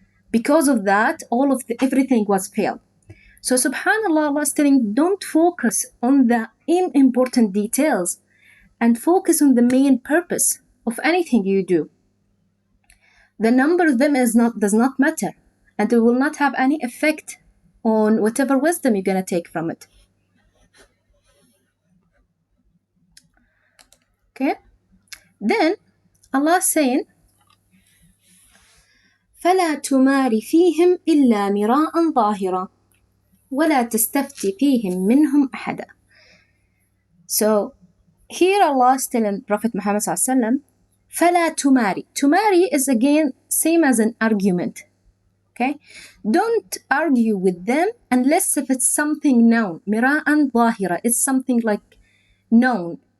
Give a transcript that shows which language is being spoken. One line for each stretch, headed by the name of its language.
English: Because of that, everything was failed. So subhanAllah, Allah is telling, don't focus on the unimportant details, and focus on the main purpose of anything you do. The number of them does not matter, and it will not have any effect on whatever wisdom you're going to take from it. Okay? Then Allah is saying,
Arabic: فلا تمار فيهم إلا مراء ظاهرا ولا تستفتي فيهم منهم أحدا.
English: So here Allah is telling Prophet Muhammad ﷺ,
Arabic: فلا تماري.
English: Tumari is again same as an argument. Okay? Don't argue with them unless if it's something known. Mira'an ظاهرة. It's something like known.